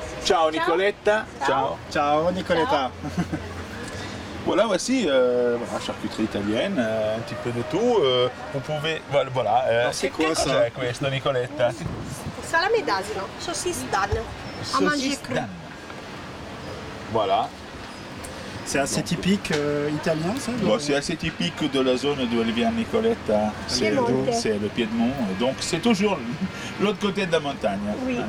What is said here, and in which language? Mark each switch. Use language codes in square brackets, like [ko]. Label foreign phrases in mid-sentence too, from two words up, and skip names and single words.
[fr] Ciao Nicoletta. Ciao. Ciao Nicoletta. Voilà, voici voilà, charcuterie italienne, un petit peu de tout. Vous pouvez. Voilà. C'est quoi ça? [it] C'è questo, Nicoletta? Salame d'asino, [fr] saucisse d'âne, à manger cru. Voilà. C'est assez typique italien, ça? Bon, c'est assez typique de la zone d'où elle vient, Nicoletta. C'est le Piémont. Donc c'est toujours l'autre côté de la montagne. Oui. Hein?